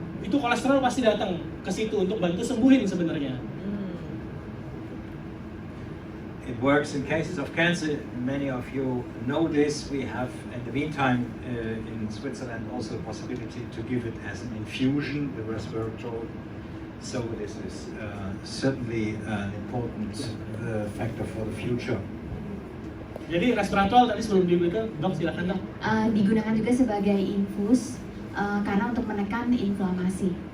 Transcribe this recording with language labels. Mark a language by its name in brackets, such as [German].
[Indonesian] Itu kolesterol pasti datang ke situ untuk bantu sembuhin sebenarnya. [English] It works in cases of cancer. Many of you know this. We have, in the meantime, in Switzerland, also the possibility to give it as an infusion, the resveratrol. So this is certainly an important factor for the future. [Indonesian] Jadi resveratrol tadi sebelum diberikan, dok silakan dok. Digunakan juga sebagai infus karena untuk menekan inflamasi.